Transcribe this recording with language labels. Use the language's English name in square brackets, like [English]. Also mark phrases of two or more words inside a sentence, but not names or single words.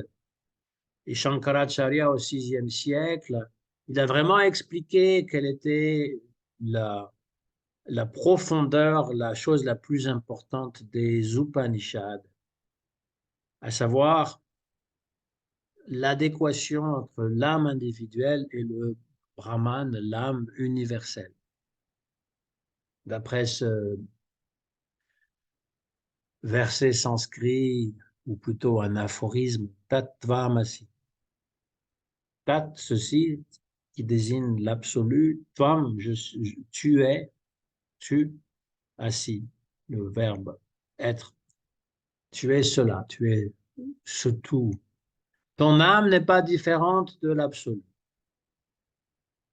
[French] Et Shankaracharya au VIe siècle, il a vraiment expliqué quelle était la profondeur, la chose la plus importante des Upanishads, à savoir l'adéquation entre l'âme individuelle et le Brahman, l'âme universelle. D'après ce verset sanskrit, ou plutôt un aphorisme, Tattvamasi. Tat, ceci, qui désigne l'absolu, Tvam, tu es, tu, assis, le verbe être. Tu es cela, tu es ce tout. Ton âme n'est pas différente de l'absolu.